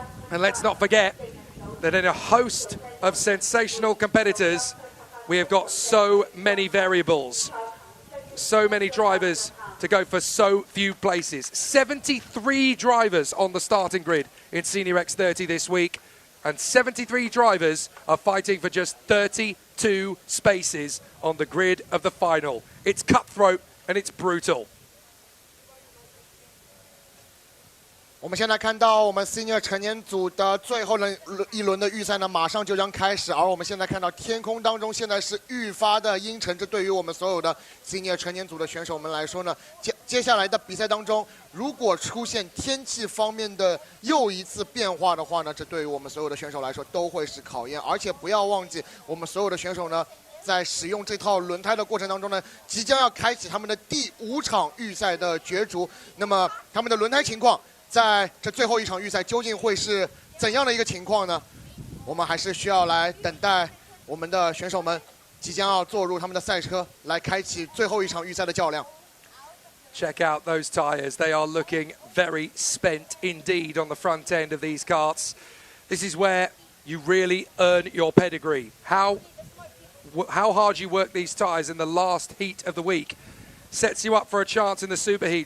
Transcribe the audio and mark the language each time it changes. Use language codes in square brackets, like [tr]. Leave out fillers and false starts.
[en] And let's not forget that in a host of sensational competitors, we have got so many variables, so many drivers to go for so few places. 73 drivers on the starting grid in Senior X30 this week, and 73 drivers are fighting for just 32 spaces on the grid of the final. It's cutthroat and it's brutal. [zh] 我们现在看到我们 Senior 成年组的最后一轮的预赛呢，马上就将开始。而我们现在看到天空当中现在是愈发的阴沉，这对于我们所有的 Senior 成年组的选手们来说呢，接下来的比赛当中，如果出现天气方面的又一次变化的话呢，这对于我们所有的选手来说都会是考验。而且不要忘记，我们所有的选手呢，在使用这套轮胎的过程当中呢，即将要开启他们的第5场预赛的角逐。那么他们的轮胎情况，在这最后一场预赛究竟会是怎样的一个情况呢？我们还是需要来等待我们的选手们即将要坐入他们的赛车，来开启最后一场预赛的较量。 [en] Check out those tyres. They are looking very spent indeed on the front end of these karts. This is where you really earn your pedigree. How hard you work these tyres in the last heat of the week sets you up for a chance in the superheat.